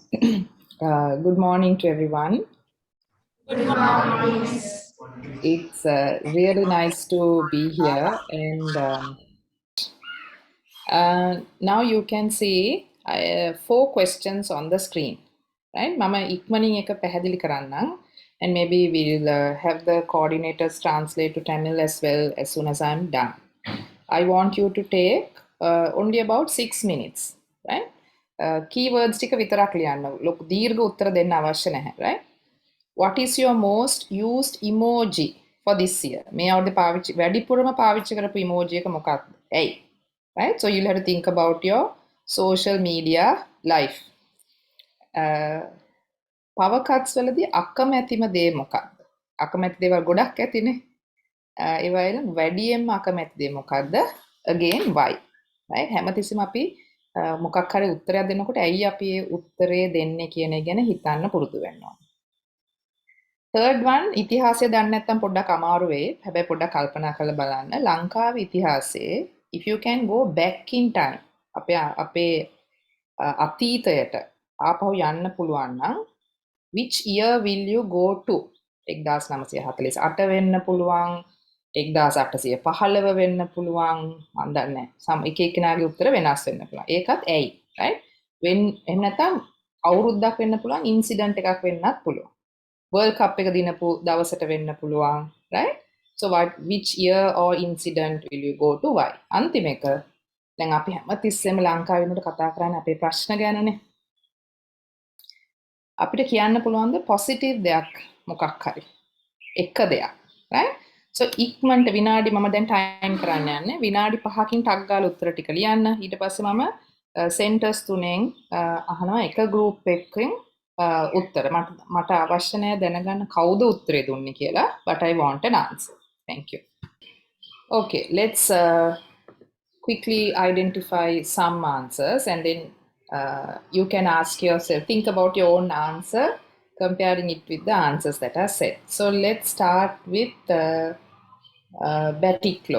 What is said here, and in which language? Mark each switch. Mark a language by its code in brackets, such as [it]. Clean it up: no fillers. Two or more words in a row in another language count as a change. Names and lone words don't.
[en] Good morning to everyone. Good morning. It's really nice to be here, and now you can see 4 questions on the screen, right? [si] මම ඉක්මනින් එක පැහැදිලි කරන්නම්, [en] and maybe we'll have the coordinators translate to Tamil as well as soon as I'm done. I want you to take only about 6 minutes, right? [si] Keywords ටික විතරක් ලියන්න. ලොකු දීර්ඝ උත්තර දෙන්න අවශ්‍ය නැහැ, [en] right? What is your most used emoji for this year? [si] මේ අවුරුද්දේ පාවිච්චි වැඩිපුරම පාවිච්චි කරපු emoji එක මොකක්ද? ඇයි? [en] Right? So you'll have to think about your social media life. Power cuts [si] වලදී අකමැතිම දේ මොකක්ද? අකමැති දේවල් ගොඩක් ඇතිනේ. ඒ වයින් වැඩියෙන්ම අකමැති දේ මොකක්ද? [en] Again why? Right? [si] හැමතිස්සෙම අපි මොකක් හරි උත්තරයක් දෙනකොට ඇයි අපි ඒ උත්තරේ දෙන්නේ කියන එක ගැන හිතන්න පුරුදු වෙන්න ඕනේ. [en] Third one, [si] ඉතිහාසය දන්නේ නැත්නම් පොඩ්ඩක් අමාරු වෙයි. හැබැයි පොඩ්ඩක් කල්පනා කරලා බලන්න. ලංකාවේ ඉතිහාසයේ [en] if you can go back in time [si] අපේ අතීතයට ආපහු යන්න පුළුවන් නම් [en] which year will you go to? [si] 1948 වෙන්න පුළුවන්, 1815 වෙන්න පුළුවන්, මම දන්නේ නැහැ. එක එක්කෙනාගේ උත්තර වෙනස් වෙන්න පුළුවන්. ඒකත් ඇයි? right? when එහෙම නැත්නම් අවුරුද්දක් වෙන්න පුළුවන්, ඉන්සිඩන්ට් එකක් වෙන්නත් පුළුවන්. World Cup එක දිනපු දවසට වෙන්න පුළුවන්, [en] right? So which year or incident will you go to? Why? [si] අන්තිම එක දැන් අපි හැමතිස්සෙම ලංකාවේ වෙනකොට කතා කරන්නේ අපේ ප්‍රශ්න ගැනනේ. අපිට කියන්න පුළුවන්ද positive දෙයක් මොකක් හරි? එක දෙයක්, right? So ඉක්මනට විනාඩි මම දැන් ටයිම් කරන්න යන්නේ. විනාඩි 5කින් ටක් ගාලා උත්තර ටික ලියන්න. ඊට පස්සේ මම සෙන්ටර්ස් තුනෙන් අහනවා එක ගෲප් එකකින් උත්තර මට අවශ්‍ය නැහැ දැනගන්න කවුද උත්තරේ දුන්නේ කියලා, [en] but I want an answer. Thank you. Okay, let's quickly identify some answers, and then you can ask yourself, think about your own answer, comparing it with the answers that are said. So let's start with Batiklo.